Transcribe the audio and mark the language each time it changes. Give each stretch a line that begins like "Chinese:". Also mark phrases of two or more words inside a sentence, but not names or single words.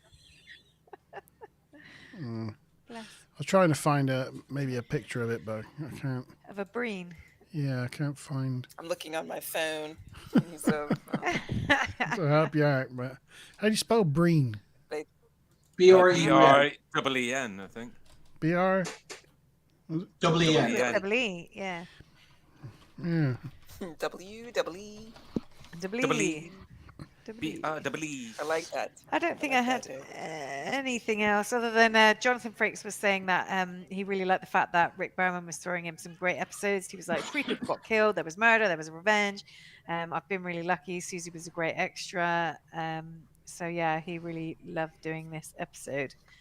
English: I was trying to find maybe a picture of it, but I can't. Of a Breen. Yeah, I can't find. I'm looking on my phone. So to help you out, but how do you spell Breen? B-R-E-E-N, I think. B-R? W-E-N. W-E, yeah. Yeah. W-W-E. W-E. B-R-E-E. I like that. I don't think I had anything else other than Jonathan Frakes was saying that he really liked the fact that Rick Berman was throwing him some great episodes. He was like, 3 people got killed, there was murder, there was revenge. I've been really lucky. Susie was a great extra. So yeah, he really loved doing this episode.